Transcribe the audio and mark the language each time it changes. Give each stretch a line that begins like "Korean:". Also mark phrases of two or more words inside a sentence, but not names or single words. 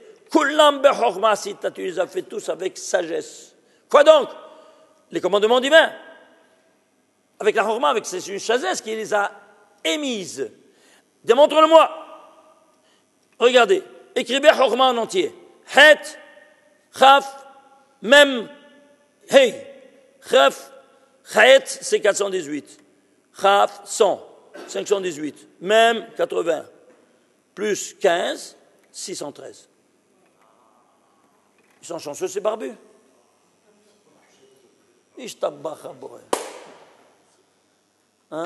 Hebrew: כולם בחכמה עשית,
French: tu les as fait tous avec sagesse. Quoi donc? Les commandements divins. Avec la chochma, c'est une sagesse qui les a émises. Démontre-le-moi. Regardez. Écrivez chochma en entier. Het, chaf, mem, hey. Chaf, het, c'est 418. Chaf, 100, 518. Mem, 80. Plus 15, 613. Ils sont chanceux, ces barbus. Hein?